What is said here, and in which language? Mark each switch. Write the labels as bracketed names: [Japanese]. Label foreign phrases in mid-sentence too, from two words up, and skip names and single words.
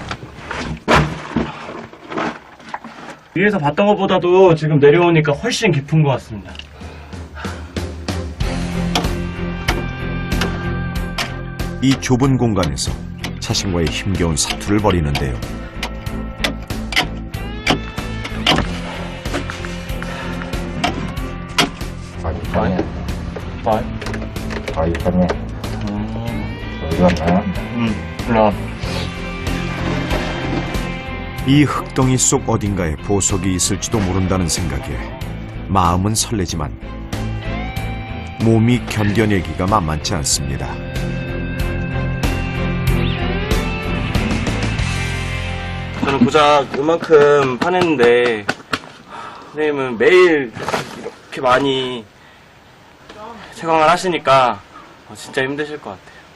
[Korean] 위에서 봤던 것보다도 지금 내려오니까 훨씬 깊은 것 같습니다. 이 좁은 공간에서 자신과의 힘겨운 사투를 벌이는데요. [Vietnamese] Coi nha. Rồi hả? [Korean] 물론 이 흙덩이 속 어딘가에 보석이 있을지도 모른다는 생각에 마음은 설레지만 몸이 견뎌내기가 만만치 않습니다. 저는 고작 이만큼 파냈는데 선생님은 매일 이렇게 많이 채광을 하시니까 진짜 힘드실 것 같아요.